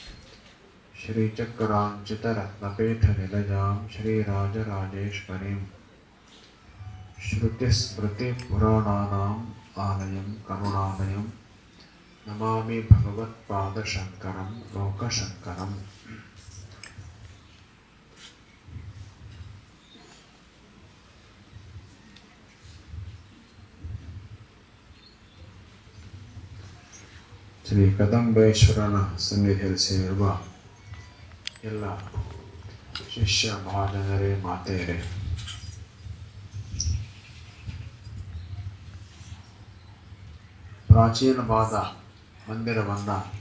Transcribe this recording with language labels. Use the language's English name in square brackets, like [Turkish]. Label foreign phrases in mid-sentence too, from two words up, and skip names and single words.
[Sanskrit] श्रीचक्राञ्चितरत्नपीठनिलयां श्रीराजराजेश्वरीं श्रुतिस्मृतिपुराणानाम् आलयं करुणालयं नमामि भगवत्पादशङ्करं लोकशङ्करम्। [Kannada] ಶ್ರೀ ಕದಂಬೇಶ್ವರನ ಸನ್ನಿಧಿಯಲ್ಲಿ ಸೇರಿರುವ ಎಲ್ಲ ಶಿಷ್ಯ ಮಹಾಜನರೇ, ಮಾತೆಯರೇ, ಪ್ರಾಚೀನವಾದ ಮಂದಿರವನ್ನು